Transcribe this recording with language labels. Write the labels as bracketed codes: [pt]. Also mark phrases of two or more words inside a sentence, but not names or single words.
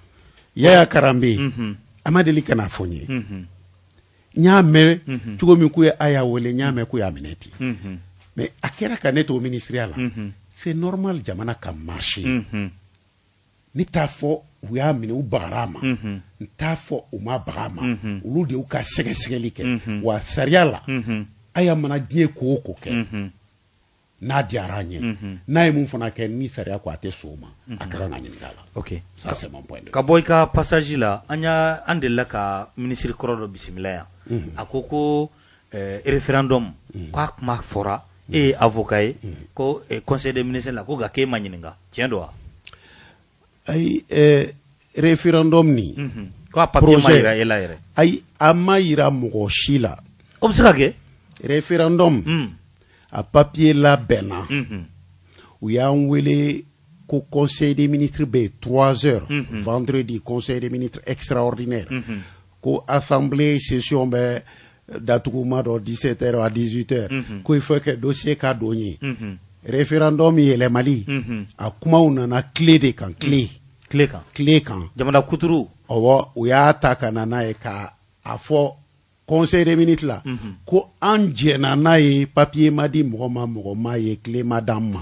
[bm] Yaya Karambe a ma deli ka n'a fɔ n ye n y'a mɛn cogo min k'u ye a y'a wele n y'a mɛn k'u y'a minɛ ten mais a kɛra ka ne to ministériya la [fr] c'est normal [bm] jamana ka marcher ni t'a fɔ u y'a minɛ u bagara a ma n t'a fɔ u ma baga a ma olu de y'u ka sɛgɛsɛgɛli kɛ wa sariya la a y'a mana diɲɛ ko o ko kɛ n'a diyara an ye n'a ye mun fana kɛ ni sariya ko a tɛ so ma a ka kan ka ɲininka a la ok [fr] ça c'est mon point de vue [bm] ka bɔ i ka passage la an delila ka ministre kɔrɔ dɔ bisimila yan a ko référendum k'a kuma fɔra e ye avocat ye ko [fr] conseil des ministres [bm] la ko nka k'e ma ɲininka tiɲɛ don wa ayi référendum ni ko a papier ma yira e la yɛrɛ ayi a ma yira mɔgɔ si la o bɛ se ka kɛ référendum a papier labɛnna u y'an wele ko [fr] conseil des ministres [bm] bɛ [fr] 3 heures vendredi conseil des ministres extraordinaire [bm] ko [fr] assemblée session [bm] bɛ datuguma dɔ [fr] 17 heures à 18 heures [bm] ko [fr] il faut que [bm] dossier ka don ye référendum yɛlɛmali a kumaw nana clé de kan clé kan jamana kuturu ɔwɔ u y'a ta ka na n'a ye ka a fɔ [fr] conseil des ministres [bm] la ko an jɛna n'a ye papier ma di mɔgɔ ma ye clé ma d'an ma